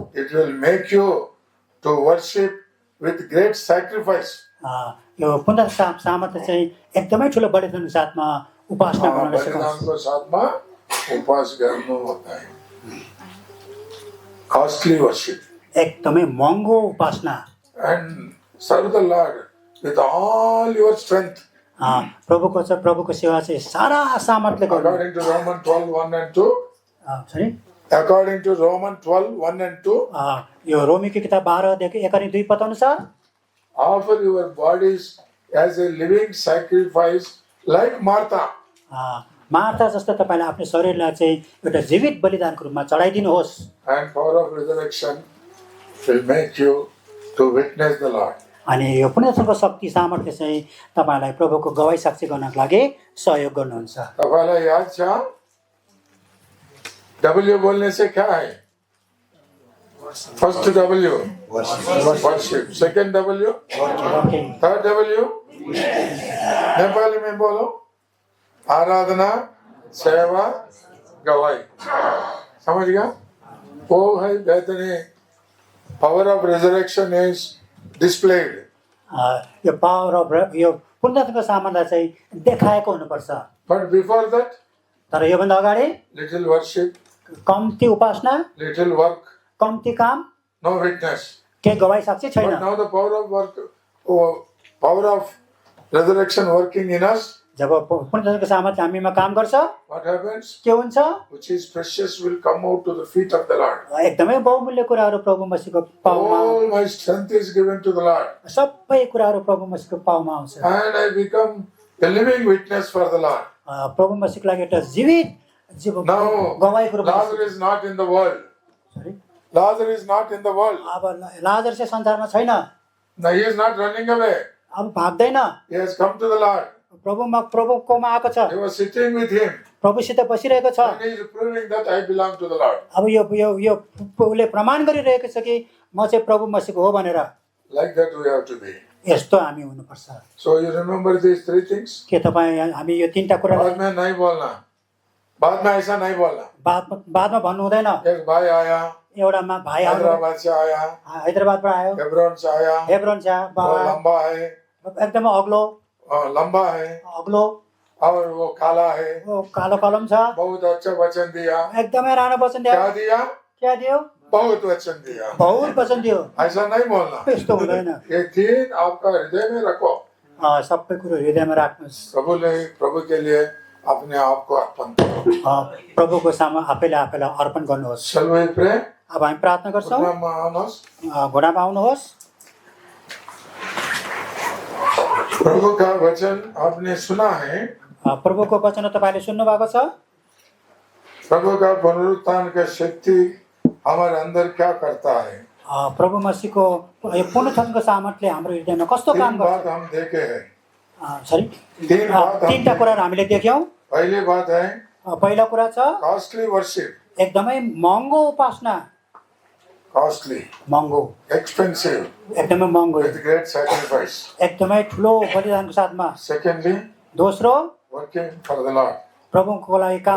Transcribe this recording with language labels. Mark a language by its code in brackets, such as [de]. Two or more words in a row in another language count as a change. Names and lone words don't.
[en] It will make you to worship with great sacrifice. [ne] यो पुनरुत्थान सामर्थ चाहिँ एकदमै ठुलो बलिदानको साथमा उपासना गर्न सिकाउँछ। बलिदानको साथमा उपास गर्नु [hi] होता है। [en] Costly worship. [ne] एकदमै महँगो उपासना। [en] And serve the Lord with all your strength. [ne] प्रभुको सेवा चाहिँ सारा सामर्थ्यले गर्नु। [en] According to Romans 12:1 and 2. सरी According to Romans 12:1 and 2. [ne] यो रोमीको किताब 12 देखि 1 अनि 2 पद अनुसार [en] Offer your bodies as a living sacrifice like Martha. [ne] मार्था जस्तो तपाईँले आफ्नो शरीरलाई चाहिँ एउटा जीवित बलिदानको रूपमा चढाइदिनुहोस्। [en] And power of resurrection will make you to witness the Lord. [ne] अनि यो पुनरुत्थानको शक्ति सामर्थ्य चाहिँ तपाईँलाई प्रभुको गवाई साक्षी गर्नको लागि सहयोग गर्नुहुन्छ। तपाईँलाई याद छ [hi] W बोलने से क्या है? [en] First W worship, second W, third W [hi] नेपाली में बोलो [en] आराधना, सेवा, गवाई। [hi] समझ गया? वो है बेहतरीन। [en] Power of resurrection is displayed. [ne] यो [en] power of [ne] यो पुनरुत्थानको सामर्थ्य चाहिँ देखाएको हुनुपर्छ। [en] But before that, [ne] तर योभन्दा अगाडि [en] little worship, [ne] कम्ती उपासना, [en] little work, [ne] कम्ती काम, [en] no witness. [ne] केही गवाई साक्षी छैन। [en] But now the power of work, power of resurrection working in us. [ne] जब पुनरुत्थानको सामर्थ्य हामीमा काम गर्छ, [en] What happens? [ne] के हुन्छ? [en] Which is precious will come out to the feet of the Lord. [ne] एकदमै बहुमूल्य कुराहरू प्रभु मसीहको पाउमा, [en] All my strength is given to the Lord. [ne] सबै कुराहरू प्रभु मसीहको पाउमा आउँछ। [en] And I become a living witness for the Lord. [ne] प्रभु मसीहको लागि एउटा जीवित [en] Now, [ne] गवाईको रूपमा। [en] Lazarus is not in the world. Sorry? Lazarus is not in the world. [ne] अब लाजर चाहिँ संसारमा छैन। [en] Now he is not running away. [ne] अब भाग्दैन। [en] He has come to the Lord. [ne] प्रभुकोमा आएको छ। [en] He was sitting with him. [ne] प्रभुसित बसिरहेको छ। [en] And he is proving that I belong to the Lord. [ne] अब यो उसले प्रमाण गरिरहेको छ कि म चाहिँ प्रभु मसीहको हो भनेर। [en] Like that we have to be. [ne] यस्तो हामी हुनुपर्छ। [en] So you remember these 3 things? [ne] के तपाईँ हामी यो 3टा कुरा [hi] बाद में नहीं बोलना. बाद में ऐसा नहीं बोलना. [ne] बादमा भन्नु हुँदैन। [hi] एक भाई आया. [ne] एउटा भाइ [hi] हैदराबाद से आया. [ne] हैदराबादबाट आयो। [hi] हेब्रोन से आया. हेब्रोन से वो लंबा है. [ne] एकदमै अग्लो। [hi] लंबा है. [ne] अग्लो। [hi] और वो काला है. [ne] वो कालो कलम छ। [hi] बहुत अच्छा वचन दिया. [ne] एकदमै राम्रो वचन दियो। [hi] क्या दिया? [ne] क्या दियो? [hi] बहुत वचन दिया. [ne] बहुत वचन दियो। [hi] ऐसा नहीं बोलना. [ne] यस्तो हुँदैन। [hi] ये 3 आपका हृदय में रखो. [ne] सबै कुरो हृदयमा राख्नुहोस्। [hi] प्रभु के लिए अपने आप को अर्पण करो. [ne] प्रभुको सामु आफैलाई अर्पण गर्नुहोस्। [en] Shall we pray? [ne] अब हामी प्रार्थना गर्छौँ। घोडामा आउनुहोस्। [hi] प्रभु का वचन आपने सुना है. [ne] प्रभुको वचन तपाईँले सुन्नु भएको छ। [hi] प्रभु का पुनरुत्थान का शक्ति हमारे अंदर क्या करता है? [ne] प्रभु मसीहको यो पुनरुत्थानको सामर्थ्यले हाम्रो हृदयमा कस्तो काम गर्छ? [hi] हम देखे हैं. [en] सरी [hi] तीन बात [ne] तीनटा कुराहरू हामीले देख्यौँ। [hi] पहली बात है [ne] पहिला कुरा छ [en] costly worship, [ne] एकदमै महँगो उपासना, [en] कॉस्टली, [ne] महँगो, [en] एक्सपेंसिव, [ne] एकदमै महँगो, [en] with great sacrifice. [ne] एकदमै ठुलो बलिदानको साथमा। [en] Secondly, [ne] दोस्रो [en] working for the Lord, [ne] प्रभुको लागि काम,